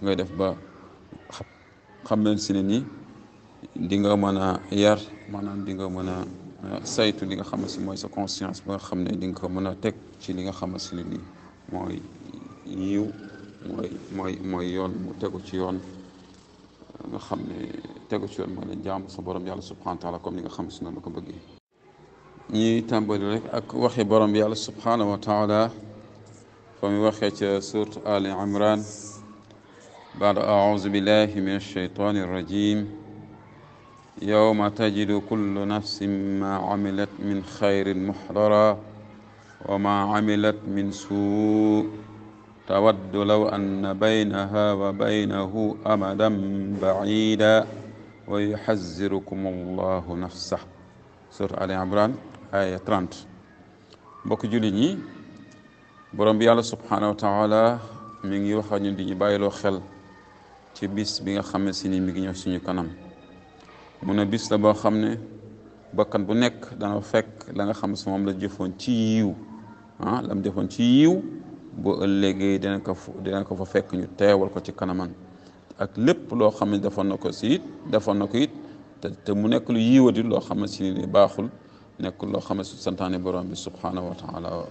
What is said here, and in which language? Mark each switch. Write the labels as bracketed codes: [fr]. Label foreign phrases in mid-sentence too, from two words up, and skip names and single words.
[wo] ngay def ba xam leen si ne ni di nga mën a yar maanaam di nga mën a saytu li nga xam si mooy sa conscience ba nga xam ne di nga ko mën a teg ci li nga xam si ne ni mooy yiw mooy yoon mu tegu ci yoon nga xam ne tegu ci yoon mooy la jaamu sa borom yàlla [ar] سبحانه وتعالى [wo] comme li nga xam si noonu la ko bëggee ñuy tàmbali rek ak waxi borom yàlla [ar] سبحانه وتعالى [wo] fa mu waxee ca surat Ali Imran [ar] بعد أعوذ بالله من الشيطان الرجيم يوم تجد كل نفس ما عملت من خير محضرا وما عملت من سوء تود لو أن بينها وبينه أمدا بعيدا ويحذركم الله نفسه سورة آل عمران آية 30 [wo] mbokk jullit ñi borom bi yàlla [ar] سبحانه وتعالى [wo] mi ngi wax ak ñun di ñu bàyyiloo xel ci bis bi nga xam ne si ni mi ngi ñëw suñu kanam mu ne bis la boo xam ne bakkan bu nekk dana fekk la nga xam si moom la jëfoon ci yiw la mu jëfoon ci yiw boo ëllëgee dina ko fa fekk ñu teewal ko ci kanaman ak lépp loo xam ne defoon na ko it te mu nekk lu yiwadi loo xam ne si ni baaxul nekk loo xam ne su santaane borom bi [ar] سبحانه وتعالى